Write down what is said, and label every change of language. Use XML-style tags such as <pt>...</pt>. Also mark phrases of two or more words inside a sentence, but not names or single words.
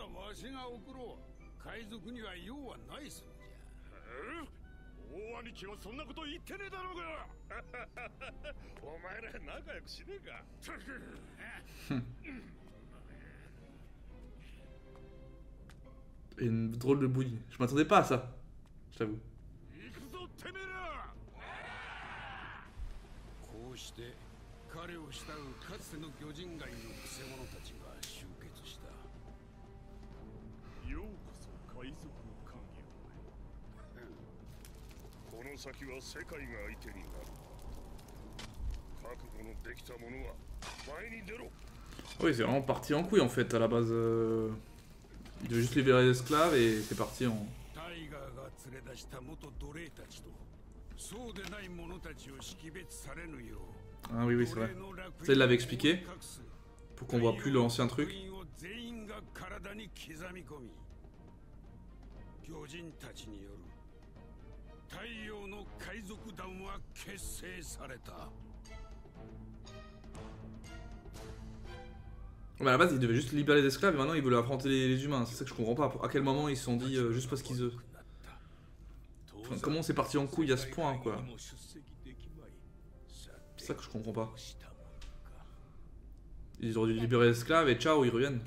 <ja>わしが送ろう。海賊には用はないそうじゃ。大兄貴はそんなこと言ってねえだろうが。お前ら仲良くしねえか。</ja> <fr>Une drôle de bouille. Je m'attendais pas à ça, je t'avoue.</fr> <ja>行くぞてめえら。こうして彼を慕うかつての魚人街のくせ者たちが集結した。ようこそ海賊の歓迎。この先は世界が相手になる。覚悟のできた者は前に出ろ。</ja> <fr>Oui, c'est vraiment parti en couille en fait à la base. Il devait juste libérer les esclaves et c'est parti en.</fr> <ja>タイガーが連れ出した元奴隷たちとそうでない者たちを識別されぬよう。</ja> <fr>Ah oui, oui, c'est vrai. Ça, il l'avait expliqué. Pour qu'on voit plus l'ancien truc.</fr> <ja>全員が体に刻み込み、魚人たちによる太陽の海賊団は結成された。</ja> <fr>Mais à la base, ils devaient juste libérer les esclaves et maintenant ils veulent affronter les humains. C'est ça que je comprends pas. À quel moment ils se sont dit juste parce qu'ils. Enfin, comment c'est parti en couille à ce point quoi. C'est ça que je comprends pas. Ils auraient dû libérer les esclaves et ciao, ils reviennent.</fr>